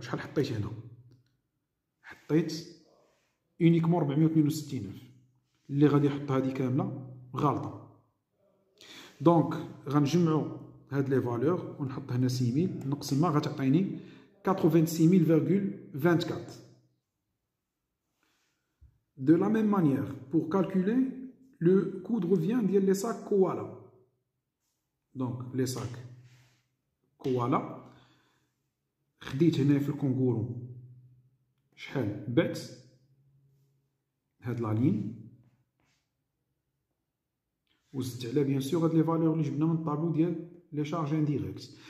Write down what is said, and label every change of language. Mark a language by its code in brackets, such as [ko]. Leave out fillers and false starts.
[ar] شحال حطيت هنا؟ حطيت اونيكمون 462000. اللي غادي يحط هذه كامله غلطه. دونك غنجمعوا هاد لي فالور ونحط هنا 6000 نقسمها غتعطيني 86,000,24. [fr] De la même manière, pour calculer le coût de revient [ar] ديال [fr] les sacs Koala. Donc les sacs Koala [ar] خديت هنا في الكونغورو شحال بعت هاد لا لين وزدت على بيان سور هاد لي فالور اللي جبنا من الطابلو ديال لي شارج انديريكت.